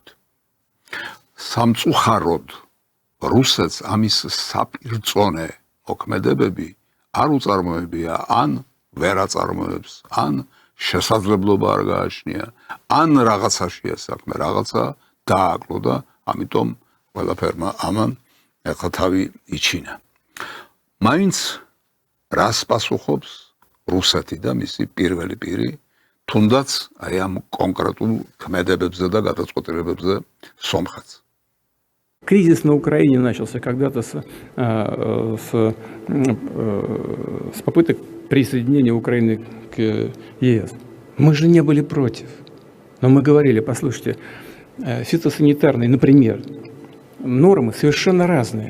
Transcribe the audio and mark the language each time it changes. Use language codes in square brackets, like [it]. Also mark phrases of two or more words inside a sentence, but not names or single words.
[ka] სამწუხაროდ რუსეთს ამის საპირწონე მოქმედებები არ უწარმოებია, ან ვერ აწარმოებს, ან შესაძლებლობა არ გააჩნია, ან რაღაცაშია საქმე, რაღაცა დააკლო და ამიტომ ყველაფერმა ამან ახლა თავი იჩინა. მაინც რას პასუხობს რუსეთი და მისი პირველი პირი, თუნდაც აი ამ კონკრეტულ ქმედებებზე და გადაწყვეტილებებზე სომხეთს. [ru] Кризис на Украине начался когда-то с попыток присоединения Украины к ЕС. Мы же не были против. Но мы говорили, послушайте, фитосанитарные, например, нормы совершенно разные.